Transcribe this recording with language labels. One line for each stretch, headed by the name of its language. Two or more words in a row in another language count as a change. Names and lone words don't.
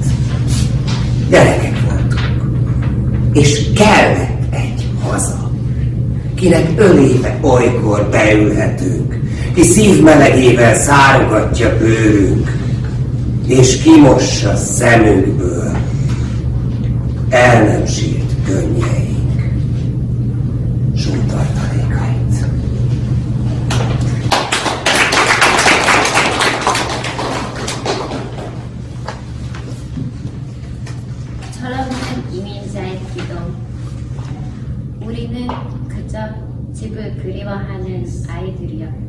Hungarian: Gyerekek voltunk, és kellett egy haza, kinek ölébe olykor beülhetünk, ki szívmelegével szárogatja bőrünk, és kimossa szemünkből el nem sírt könnyeink sótartalékait.
Korean: 철없는 이민자의 기도. 우리는 그저 집을 그리워하는 아이들이었다.